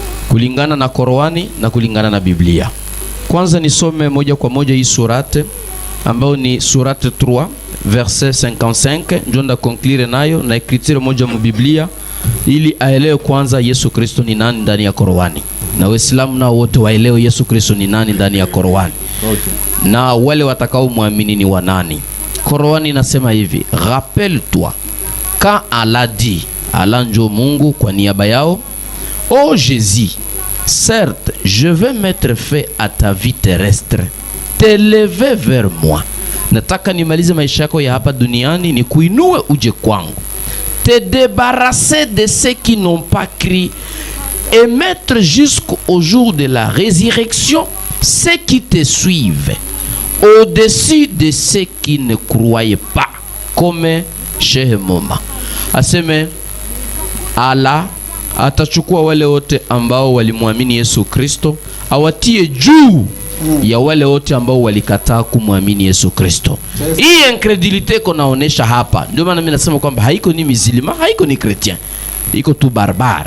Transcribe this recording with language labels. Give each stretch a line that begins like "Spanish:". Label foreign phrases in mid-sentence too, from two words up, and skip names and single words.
Swahili: kulingana na Qur'ani na kulingana na Biblia. Kwanza nisome moja kwa moja hii surate ambayo ni surate 3 verset 55, ndio nda conclure nayo na écriture moja mu Biblia ili aelewe kwanza Yesu Kristo ni nani ndani ya Qur'ani. Na Waislamu nao wote waelewe Yesu Kristo ni nani ndani ya Qur'ani. Okay. Na wale watakao muamini ni wanani. Qur'ani inasema hivi:
French: rappelle-toi quand Allah dit,
Swahili: Allah njo Mungu kwa niaba yao,
French: oh Jésus, certes je vais mettre fin à ta vie terrestre, t'élever vers moi.
Swahili: Nataka nimalize maisha yako ya hapa duniani ni kuinue uje kwangu,
French: te débarrasser de ceux qui n'ont pas cru et mettre jusqu'au jour de la résurrection ceux qui te suivent au-dessus de ceux qui ne croyaient pas, comme Sheikh Moma
Swahili: aseme Allah atachukua wale wote ambao walimwamini Yesu Kristo awatie juu ya wale wote ambao walikataa kumwamini Yesu Kristo. Hii incredulité konaonesha hapa, ndio maana mimi nasema kwamba haiko ni musulman, haiko ni chrétien, iko tu barbare.